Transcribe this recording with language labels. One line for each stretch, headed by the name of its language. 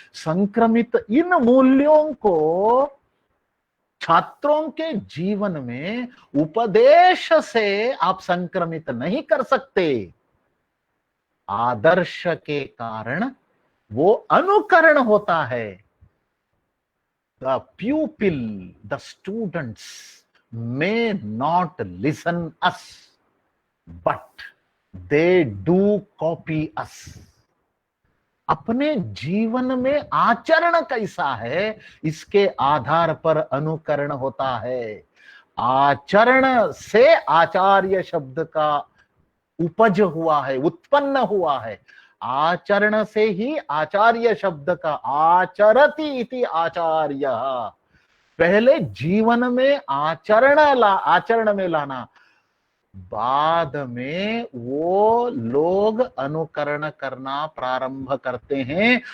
Hindi: संक्रमित इन मूल्यों को छात्रों के जीवन में उपदेश से आप संक्रमित नहीं कर सकते। आदर्श के कारण वो अनुकरण होता है।
English: The pupil, the students may not listen us, but they do copy us.
Hindi: अपने जीवन में आचरण कैसा है, इसके आधार पर अनुकरण होता है। आचरण से आचार्य शब्द का उपज हुआ है, उत्पन्न हुआ है। आचरण से ही आचार्य शब्द का,
Sanskrit: आचरति इति आचार्य,
Hindi: पहले जीवन में आचरण में लाना, बाद में वो लोग अनुकरण करना प्रारंभ करते हैं।